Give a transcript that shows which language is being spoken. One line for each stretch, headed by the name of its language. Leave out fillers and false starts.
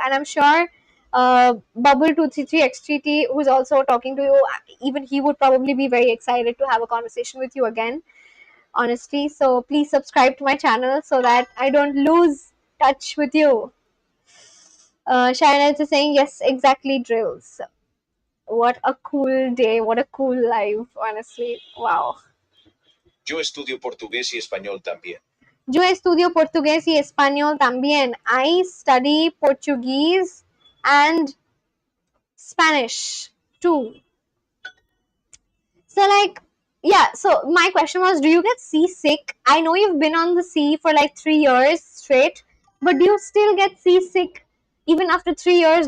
English: And I'm sure Bubble233XTT, who's also talking to you, even he would probably be very excited to have a conversation with you again, honestly. So please subscribe to my channel so that I don't lose touch with you. Shaina is saying, yes, exactly, drills. What a cool day. What a cool life, honestly. Wow.
Spanish: Yo estudio portugués y español también. Yo estudio portugués y español también.
English: I study Portuguese and Spanish too. So, like, yeah, so my question was, do you get seasick? I know you've been on the sea for like 3 years straight, but do you still get seasick even after 3 years?